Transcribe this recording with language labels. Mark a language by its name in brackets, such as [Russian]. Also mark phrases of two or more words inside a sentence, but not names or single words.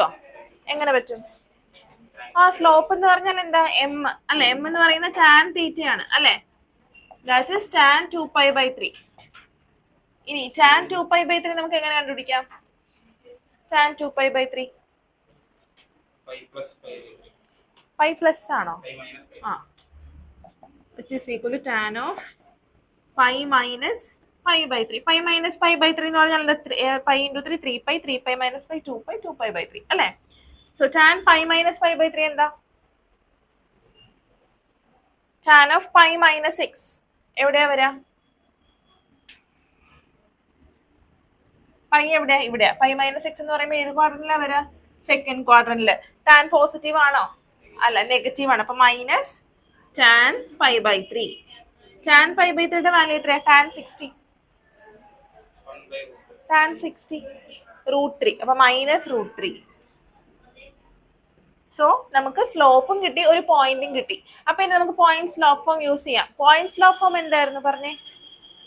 [Malayalam] എങ്ങനെ പറ്റും? സ്ലോപ്പ് എന്ന് പറഞ്ഞാൽ എന്താ? എം അല്ലെ? എം എന്ന് പറയുന്ന ടാൻ തീറ്റയാണ് അല്ലെ? [English] that is tan 2 pi by 3. [Malayalam] ഇനി [English] tan 2 pi by 3 [Malayalam] നമുക്ക് എങ്ങനെ കണ്ടുപിടിക്കാം? [English] tan 2 pi by 3 pi plus [Malayalam] ആണോ? [English] which is equal to tan of pi minus pi by 3. pi minus pi by 3 [Malayalam] എന്ന് പറഞ്ഞാൽ [English] pi into 3 3 pi 3 pi minus pi 2 pi 2 pi by 3 അല്ലേ? സോ tan pi minus pi by 3 എന്താ? tan of pi minus x [Malayalam] എവിടെയാ വരാ? പൈ എവിടെയാ? ഇവിടെയാ. [English] pi minus x [Malayalam] എന്ന് പറയുമ്പോൾ ഏത് ക്വാഡ്രന്റിലാ വരാ? സെക്കൻഡ് ക്വാഡ്രന്റില്. tan പോസിറ്റീവ് ആണോ? അല്ല, നെഗറ്റീവ് ആണ്. അപ്പൊ [English] minus tan pi by 3. tan pi by 3 [Malayalam] യുടെ വാല്യൂ എത്രയാ? [English] tan 60. tan 60 √3. [Malayalam] അപ്പൊ മൈനസ് √3. സോ നമുക്ക് സ്ലോപ്പും കിട്ടി, ഒരു പോയിന്റും കിട്ടി. അപ്പൊ ഇനി നമുക്ക് [English] point slope form use [Malayalam] ചെയ്യാം. [English] point slope form [Malayalam] എന്തായിരുന്നു പറഞ്ഞേ?